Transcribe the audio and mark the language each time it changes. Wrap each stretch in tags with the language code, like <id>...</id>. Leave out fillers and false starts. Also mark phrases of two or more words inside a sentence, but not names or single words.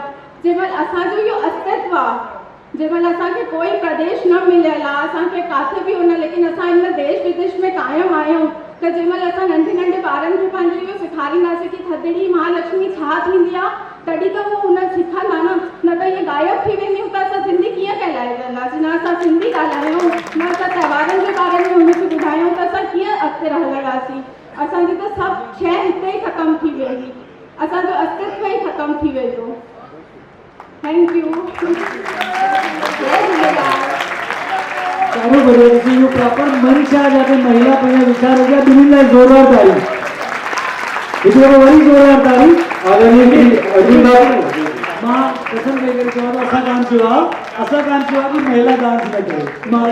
<sd>जंहिंमहिल असांजो इहो अस्तित्व आहे, जंहिंमहिल असांखे कोई प्रदेश न मिलियल आहे, असांखे किथे बि हुन, लेकिन असां हिन देश विदेश में क़ाइमु आहियूं त जंहिंमहिल असां नंढे नंढे ॿारनि खे पंहिंजो इहो सेखारींदासीं कि थधिड़ी महालक्ष्मी छा थींदी आहे तॾहिं त उहो हुन सिखंदा न त इहे गायब थी वेंदियूं त असां सिंधी कीअं कहलाइजंदासीं। न असां सिंधी ॻाल्हायूं न असां त्योहारनि जे बारे में हुनखे ॿुधायूं त असां कीअं अॻिते रहंदासीं। असांजी त सभु शइ हिते ई ख़तमु थी वेंदी, असांजो अस्तित्व ई ख़तमु थी वेंदो।</sd> <en>Thank you.</en> <sd>जय झूलेलाल। ॾाढो बढ़िया। ॾिसी इहो प्रॉपर मंच आहे जिते महिला पंहिंजा वीचार हुआ। ॿिन्हिनि लाइ ज़ोरदार ताड़ी। हिकु दफ़ो वरी ज़ोरदार ताड़ी। मां कसम ॾेई करे चवां थो असां कान चयो आहे कि महिला डांस न करे।</sd>